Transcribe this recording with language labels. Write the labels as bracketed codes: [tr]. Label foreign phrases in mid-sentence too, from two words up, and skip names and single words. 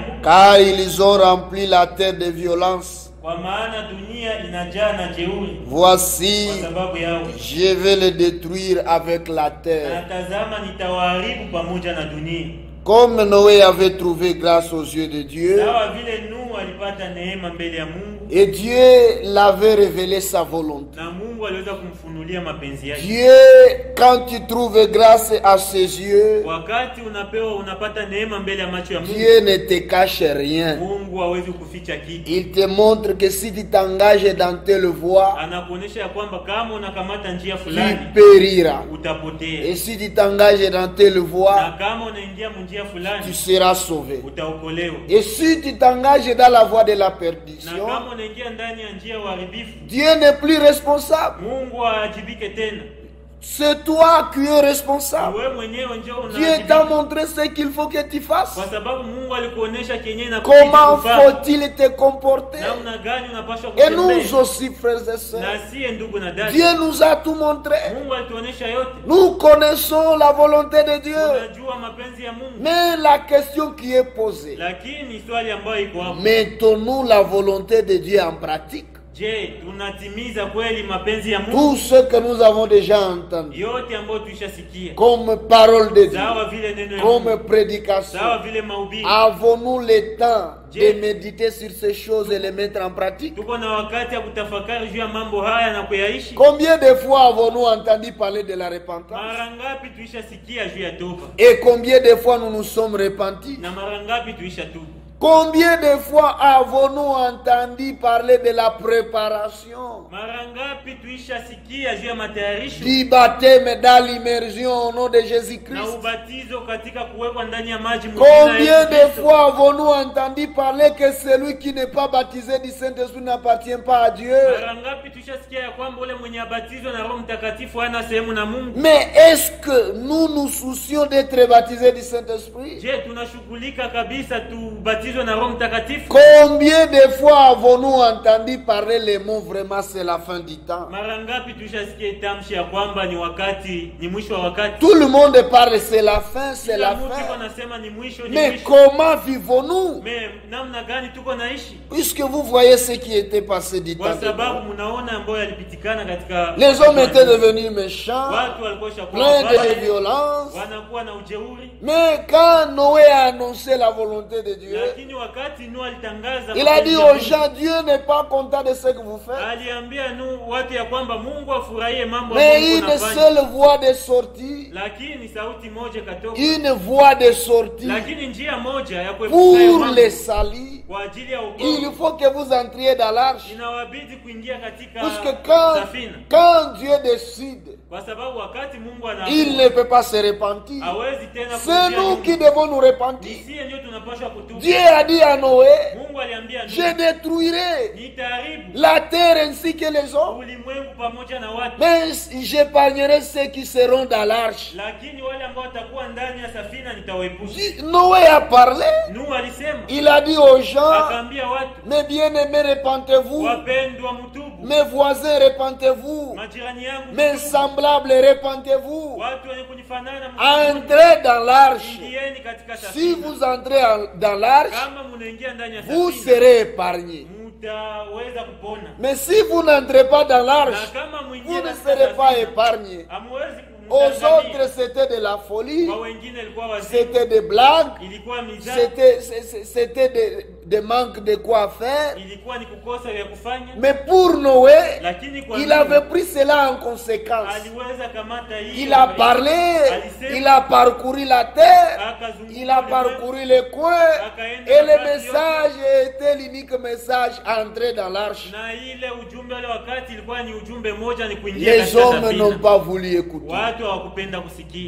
[fr] car ils ont rempli la terre de violence. [sw] kwa maana dunia inajaa na jeuri [fr] Voici, [sw] kwa sababu yao. [fr] je vais le détruire avec la [sw] Na [fr] terre. [sw] tazama nitawaharibu pamoja na dunia. [fr] Comme Noé avait trouvé grâce aux yeux de Dieu, [sw] Sawa vile Nuhu alipata neema mbele ya Mungu, [fr] et Dieu l'avait révélé sa volonté. [sw] na Mungu aliweza kumfunulia mapenzi yake. [fr] Dieu, quand tu trouves grâce à ses yeux, [sw] Wakati unapata neema mbele ya macho ya Mungu, [fr] Dieu ne te cache rien. [sw] Mungu hawezi kuficha kitu. [fr] Il te montre que si tu t'engages dans telle voie, [sw] Anakuonesha ya kwamba kama unakamata njia [fr] tu [sw] fulani [fr] périras. [sw] utapotea, [fr] Et si tu t'engages dans telle [sw] na [fr] voie, [sw] kama unaingia njia [fr] tu [sw] fulani [fr] seras sauvé. [sw] utaokolewa, [fr] Et si tu t'engages dans la voie de la [sw] na [fr] perdition, [sw] kama unaingia ndani ya njia ya uharibifu, [fr] Dieu n'est plus responsable. [sw] Mungu haajibike tena. [fr] C'est toi qui es responsable. [sw] Wewe mwenyewe ndio [fr] Dieu t'a [sw] unaajibika, [fr] montré ce qu'il faut que tu fasses. [sw] kwa sababu Mungu alikuonesha kenye na [fr] Comment faut-il te comporter? [sw] namna gani unapaswa [fr] Et nous [sw] kutembea. [fr] aussi, frères et sœurs, [sw] Na siye ndugu na dada, [fr] Dieu nous a tout montré. [sw] Mungu alituonesha yote. [fr] Nous connaissons la volonté de Dieu. [sw] Unajua mapenzi ya Mungu, [fr] Mais la question qui est posée, [sw] lakini swali ambayo iko hapo, [fr] mettons-nous la volonté de Dieu en pratique? [sw] je, tunatimiza kweli mapenzi ya Mungu? [fr] Tout ce que nous avons déjà entendu, [sw] Yote ambayo tuishasikia, [fr] comme parole de Dieu, [sw] sawa vile neno ya Mungu, [fr] comme prédication, [sw] sawa vile mahubiri, [fr] avons-nous le temps de méditer sur ces choses et les mettre en pratique? [sw] tuko na wakati ya kutafakari juu ya mambo haya na kuyaishi? [fr] Combien de fois avons-nous entendu parler de la repentance? [sw] Mara ngapi tuishasikia juu ya toba, [fr] Et combien de fois nous nous sommes repentis? [sw] na mara ngapi tuishatubu? [fr] Combien de fois avons-nous entendu parler de la préparation [sw] Mara ngapi tuishasikia juu ya matayarisho [fr] du baptême dans l'immersion au nom de [sw] na [fr] Jésus-Christ? [sw] ubatizo katika kuwekwa ndani ya maji mwingine na [fr] Combien [sw] Yesu [fr] de [sw] Kristo? [fr] fois avons-nous entendu parler que celui qui n'est pas baptisé du Saint-Esprit n'appartient pas à Dieu? [sw] Mara ngapi tuishasikia ya kwamba ule mwenye abatizwa na Roho Mtakatifu hana sehemu na Mungu? [fr] Mais est-ce que nous nous soucions d'être baptisés du Saint-Esprit? [sw] Je, tunashughulika kabisa tubatizwe na Roho Mtakatifu? [fr] Combien de fois avons-nous entendu parler les mots vraiment c'est la fin du temps? [sw] Mara ngapi tuishasikia tamshi ya kwamba ni wakati, ni mwisho wa wakati? [fr] Tout le monde parle c'est la fin, c'est [sw] Kila [fr] la [sw] mtu [fr] fin. [sw] anasema ni mwisho, ni [fr] Mais [sw] mwisho. [fr] comment vivons-nous? [sw] Me namna gani tuko naishi? [fr] Puisque vous voyez ce qui était passé du temps. [sw] Kwa [fr] de [sw] sababu [fr] Noé. [sw] mnaona ambayo yalipitikana katika [fr] Les hommes étaient devenus méchants, [sw] watu walikuwa shakuwa [fr] pleins [sw] wabaya, [fr] de violence. [sw] wanakuwa na ujeuri. [fr] Mais quand Noé a annoncé la volonté de Dieu, [sw] Lakini wakati Nuhu alitangaza [fr] il a dit [sw] mapenzi ya [fr] aux [sw] Mungu, [fr] gens, Dieu n'est pas content de ce que vous faites. [sw] aliambia Nuhu watu ya kwamba Mungu afurahie mambo [fr] Mais [sw] ambayo [fr] une [sw] unafanya. [fr] seule voie de sortie, [sw] Lakini sauti moja katoka. [fr] une voie de sortie [sw] Lakini njia moja ya [fr] pour [sw] kuepuka hayo mambo [fr] les salis, [sw] kwa ajili ya [fr] il [sw] wokovu, [fr] faut que vous entriez dans l'arche. [sw] inawabidi kuingia katika [fr] Parce que quand Dieu décide, [sw] kwa sababu wakati Mungu [fr] il ne peut pas se repentir. [sw] hawezi tena [fr] C'est nous [sw] Mungu. [fr] qui devons nous repentir. [sw] Sisi ndio tunapaswa kutubu. [fr] Dieu a dit à Noé, [sw] Mungu aliambia Nuhu, [fr] je détruirai [sw] nitaharibu [fr] la terre ainsi que les hommes, [sw] ulimwengu pamoja na watu, [fr] mais j'épargnerai ceux qui seront dans l'arche. [sw] lakini wale ambao watakuwa ndani ya safina nitawaepusha. [fr] Noé a parlé, [sw] Nuhu alisema, [fr] il a dit aux gens, [sw] akaambia watu, [fr] mes bien-aimés, repentez-vous, [sw] wapendwa mtubu, [fr] mes voisins, repentez-vous, [sw] majirani yangu [fr] mes [sw] mtubu, [fr] semblables, repentez-vous, [sw] watu wenye kunifanana mtubu, [fr] entrez dans l'arche. [sw] ingieni katika [fr] Si [sw] safina. [fr] vous entrez dans l'arche, [sw] Kama munaingia ndani ya [fr] vous [sw] safina, [fr] serez épargnés. [sw] mutaweza kupona. [fr] Mais si vous n'entrez pas dans [sw] Na [fr] l'arche, [sw] kama [fr] vous [sw] muingie [fr] ne [sw] katika [fr] serez pas [sw] safina, [fr] épargnés. [sw] hamuwezi [fr] Aux [sw] kumdanganya. [fr] autres, c'était de la folie, [sw] Kwa wengine ilikuwa wazimu, [fr] c'était des blagues, [sw] ilikuwa mizaa, [fr] c'était des manques de quoi faire. [sw] ilikuwa ni kukosa vya kufanya. [fr] Mais pour Noé, [sw] Lakini kwa [fr] il [sw] Nuhu, [fr] avait pris cela en conséquence. [sw] aliweza kamata hii, [fr] Il a parlé, il a parcouru la terre, [sw] akazunguka [fr] il a [sw] ulimwengu, [fr] parcouru les coins, et le message était l'unique message, entrer dans l'arche. [sw] na ile ujumbe ule wakati ilikuwa ni ujumbe moja, ni kuingia [fr] Les [sw] katika [fr] hommes n'ont [sw] safina. [fr] pas voulu écouter. [sw] Watu hawakupenda kusikia.